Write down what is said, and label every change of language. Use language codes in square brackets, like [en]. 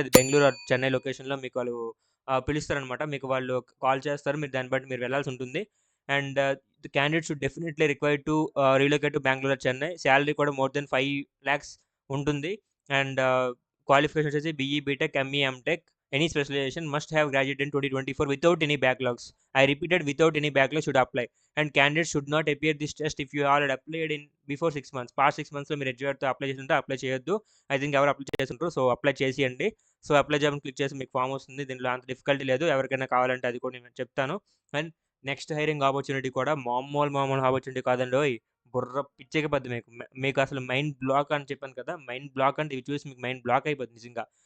[te] అది బెంగుళూరు ఆర్ చెన్నై లొకేషన్‌లో మీకు వాళ్ళు పిలుస్తారనమాట. మీకు వాళ్ళు కాల్ చేస్తారు. మీరు దాన్ని బట్టి మీరు వెళ్ళాల్సి ఉంటుంది. [en] And the candidate should definitely required to relocate to Bengaluru or Chennai. [te] Salary కూడా మోర్ దెన్ 5 లాక్స్ ఉంటుంది. [en] And qualification వచ్చేసి BE, BTech, ME, MTech, any specialisation, must have graduate in 2024 without any backlogs. I repeated, without any backlash should apply. And candidates should not appear this test if you already applied in before 6 months. Past 6 months [te] లో మీరు ఎడ్యుకేట్తో apply చేస్తుంటే apply చేయొద్దు. I think ఎవరు apply చేస్తుంటారు, so apply చేసేయండి. So apply జాబ్ని click చేసి మీకు ఫామ్ వస్తుంది. దీనిలో అంత డిఫికల్టీ లేదు. ఎవరికైనా కావాలంటే అది కూడా నేను చెప్తాను. అండ్ నెక్స్ట్ హైరింగ్ ఆపర్చునిటీ కూడా మామూలు ఆపర్చునిటీ కాదండి. బుర్ర పిచ్చెక్కిపోద్ది మీకు. మీకు అసలు మైండ్ బ్లాక్ అని చెప్పాను కదా, మైండ్ బ్లాక్ అంటే ఇవి చూసి మీకు మైండ్ బ్లాక్ అయిపోద్ది నిజంగా.